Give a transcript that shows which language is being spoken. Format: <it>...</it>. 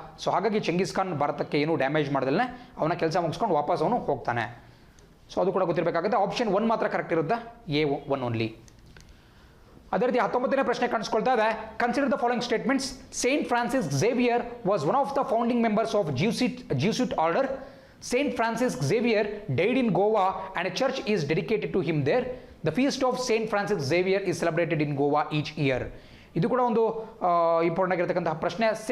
<kn>So ಹಾಗಾಗಿ ಚೆಂಗಿಸ್ ಖಾನ್ ಭಾರತಕ್ಕೆ ಏನೂ ಡ್ಯಾಮೇಜ್ ಮಾಡ್ದಲ್ಲೇ ಅವನ ಕೆಲಸ ಮುಗಿಸ್ಕೊಂಡು ವಾಪಸ್ ಅವನು ಹೋಗ್ತಾನೆ. ಸೊ ಅದು ಕೂಡ ಗೊತ್ತಿರಬೇಕಾಗುತ್ತೆ. ಆಪ್ಷನ್ 1 ಮಾತ್ರ ಕರೆಕ್ಟ್ ಇರುತ್ತೆ, A1 ಓನ್ಲಿ. ಅದೇ ರೀತಿ 19ನೇ ಪ್ರಶ್ನೆ ಕಾಣಿಸ್ಕೊಳ್ತಾ ಇದೆ.</kn> <en>Consider the following statements. Saint Francis Xavier was one of the founding members of Jesuit order. Saint Francis Xavier died in Goa and a church is dedicated to him there. The feast of Saint Francis Xavier is celebrated in Goa each year.</en> <kn>ಇದು ಕೂಡ ಒಂದು important ಆಗಿರತಕ್ಕಂತಹ ಪ್ರಶ್ನೆ.</kn>